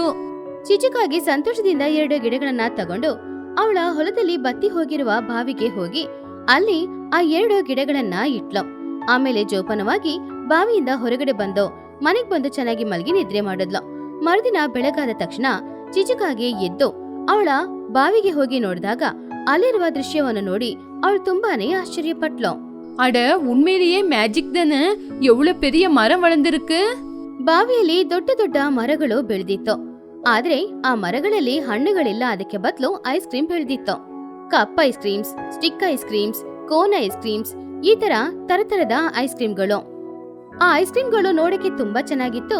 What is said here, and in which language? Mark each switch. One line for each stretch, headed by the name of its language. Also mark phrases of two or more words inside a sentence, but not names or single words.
Kannada: ಚಿಚುಕಾಗಿ ಸಂತೋಷದಿಂದ 2 ಗಿಡಗಳನ್ನ ತಗೊಂಡು ಅವಳ ಹೊಲದಲ್ಲಿ ಬತ್ತಿ ಹೋಗಿರುವ ಬಾವಿಗೆ ಹೋಗಿ ಅಲ್ಲಿ ಆ 2 ಗಿಡಗಳನ್ನ ಇಟ್ಲು. ಆಮೇಲೆ ಜೋಪಾನವಾಗಿ ಬಾವಿಯಿಂದ ಹೊರಗಡೆ ಬಂದು ಮನೆಗ್ ಬಂದು ಚೆನ್ನಾಗಿ ಮಲಗಿ ನಿದ್ರೆ ಮಾಡಿದ್ಲು. ಮರುದಿನ ಬೆಳಗಾದ ತಕ್ಷಣ ಚಿಚುಕಾಗೆ ಎದ್ದು ಅವಳ ಬಾವಿಗೆ ಹೋಗಿ ನೋಡಿದಾಗ ಅಲ್ಲಿರುವ ದೃಶ್ಯವನ್ನು ನೋಡಿ ಅವಳು ತುಂಬಾನೇ ಆಶ್ಚರ್ಯಪಟ್ಲು.
Tamil: அட உண்மையிலேயே மேஜிக் தானே, எவ்வளவு பெரிய மரம் வளர்ந்திருக்கு.
Kannada: ಬಾವಿಯಲ್ಲಿ ದೊಡ್ಡ ದೊಡ್ಡ ಮರಗಳು ಬೆಳೆದಿತ್ತು. ಆದ್ರೆ ಆ ಮರಗಳಲ್ಲಿ ಹಣ್ಣುಗಳಿಲ್ಲ. ಅದಕ್ಕೆ ಬದಲು
English: ice cream
Kannada: ಬೆಳೆದಿತ್ತು.
English: cup ice creams, stick ice creams, cone ice creams,
Kannada: ಈ ತರ ತರತರದ
English: ice creamಗಳು.
Kannada: ಆ
English: ice creamಗಳು
Kannada: ನೋಡಕ್ಕೆ ತುಂಬಾ ಚೆನ್ನಾಗಿತ್ತು.